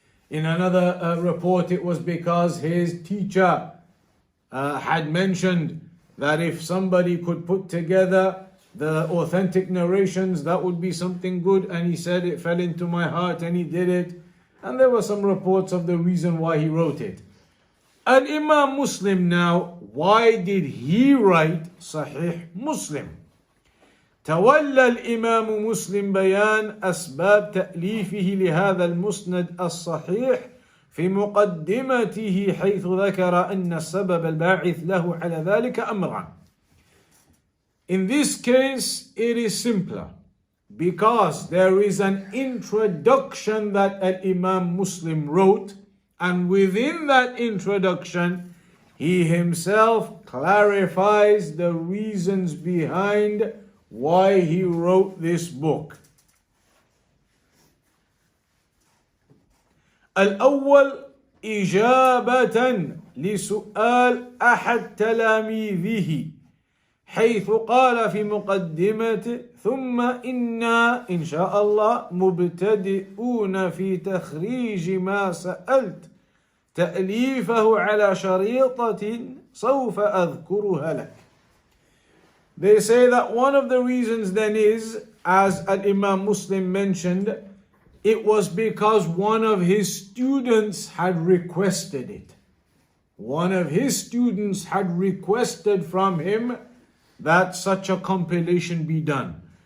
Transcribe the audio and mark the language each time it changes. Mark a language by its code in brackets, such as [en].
[en] In another report, it was because his teacher had mentioned that if somebody could put together the authentic narrations, that would be something good, and he said it fell into my heart and he did it. And there were some reports of the reason why he wrote it. Al-Imam Muslim now, why did he write Sahih Muslim? [ar] تولى الإمام مسلم بيان أسباب تأليفه لهذا المسند الصحيح في مقدمته حيث ذكر أن السبب الباعث له على ذلك أمران. [en] In this case, it is simpler because there is an introduction that Al-Imam Muslim wrote, and within that introduction, he himself clarifies the reasons behind why he wrote this book. [ar] الأول إجابة لسؤال أحد تلاميذه حيث قال في مقدمته ثم إنا إن شاء الله مبتدئون في تخريج ما سألت تأليفه على شريطة سوف أذكرها لك. [en] They say that one of the reasons then is, as Al-Imam Muslim mentioned, it was because one of his students had requested it. One of his students had requested from him that such a compilation be done.